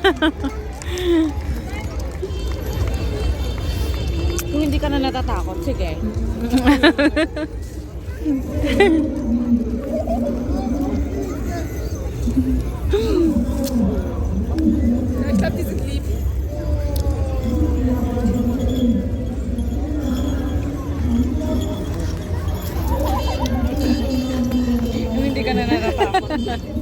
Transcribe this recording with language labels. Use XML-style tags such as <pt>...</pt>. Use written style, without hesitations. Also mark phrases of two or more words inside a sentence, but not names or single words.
<tl>Kung hindi ka na natatakot, sige.</tl> <de>Ich glaube, die sind lieb.</de> <tl>Kung hindi ka na natatakot.</tl>